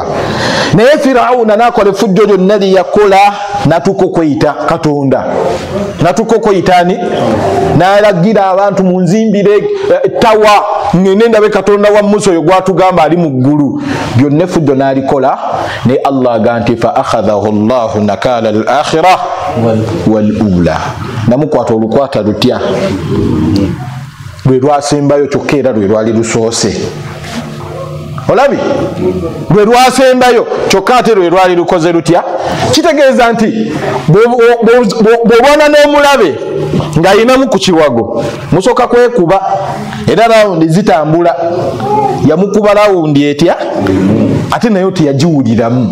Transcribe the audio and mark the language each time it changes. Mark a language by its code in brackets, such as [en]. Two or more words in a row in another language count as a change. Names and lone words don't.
[lg] Naye Firauna n'akola effujjo lyonna lye yakola, n'atuuka okweyita Katonda, n'atuuka okweyitaani, n'alagira abantu munzimbire tawa ngende ndabe Katonda wa Musa oyo gwatugamba ali mu ggulu. Byonna effujjo n'alikola, naye Allah agamba nti [ar] فأخذه الله نكال الآخرة والأولى, [lg] namukwata olukwata lutya lwe lwasembayo kyokka era lwe lwali lusoose. Olabi lwe lwasembayo kyokka ate lwe lwali lukoze lutya. Kitegeeza nti bw'obona n'omulabe ng'ayinamu ku kiwago musooka kwekuba, era rawundi zitambula, yamukuba rawundi etya ate nayo teyagiwuliramu.